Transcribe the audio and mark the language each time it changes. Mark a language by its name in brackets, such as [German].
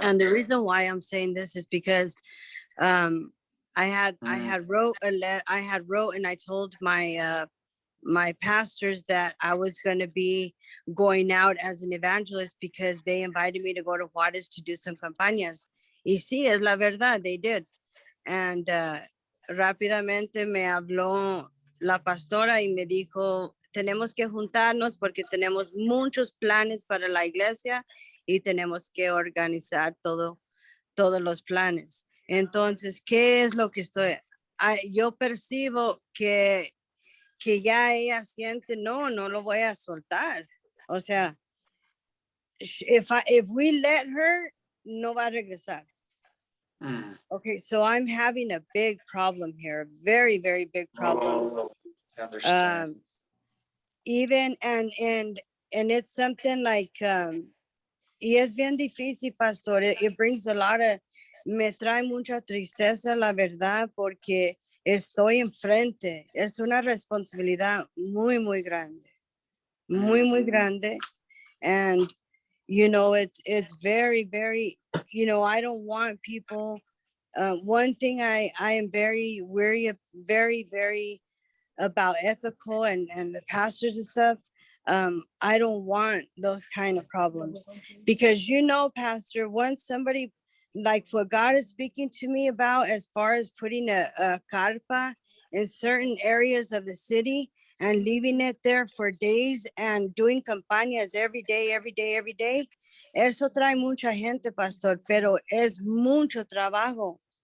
[English] And the reason why I'm saying this is because I had wrote and I told my my pastors that I was going to be going out as an evangelist, because they invited me to go to Juárez to do some campañas. [Spanish] Y sí, es la verdad, [English] they did. [Spanish] And rápidamente me habló la pastora y me dijo, tenemos que juntarnos porque tenemos muchos planes para la iglesia y tenemos que organizar todos los planes. Entonces, ¿qué es lo que yo percibo que ya ella siente, no lo voy a soltar. O sea, [English] if we let her, [Spanish] no va a regresar. [English] Okay, so I'm having a big problem here, a very, very big problem. Oh, I understand. Even and it's something like [Spanish] y es bien difícil, [English] pastor. It brings a lot of, [Spanish] me trae mucha tristeza, la verdad, porque estoy enfrente. Es una responsabilidad muy, muy grande. Muy, muy grande. [English] And, you know, it's very, very, you know, I don't want people. One thing I am very wary of, very, very about ethical and the pastors and stuff. I don't want those kind of problems, because, you know, Pastor, once somebody, like what God is speaking to me about as far as putting a carpa in certain areas of the city and leaving it there for days and doing campañas every day, [Spanish] eso trae mucha gente, Pastor, pero es mucho trabajo.